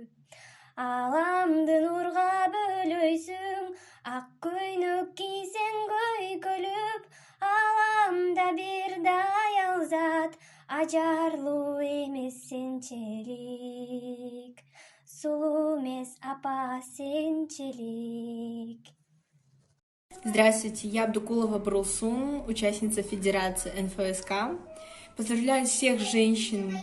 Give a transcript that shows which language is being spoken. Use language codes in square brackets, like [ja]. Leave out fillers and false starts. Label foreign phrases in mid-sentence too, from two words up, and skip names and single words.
[ky] Аламды нурга бөлөйсүң, ак көйнөк кийсең көйкөлүп, аламда бир да аялзат, ажарлуу эмес сенчелик. Сулуу эмес апа сенчелик. [ru] Здравствуйте, я Абдукулова Брулсун, участница Федерации НФСК. Поздравляю всех женщин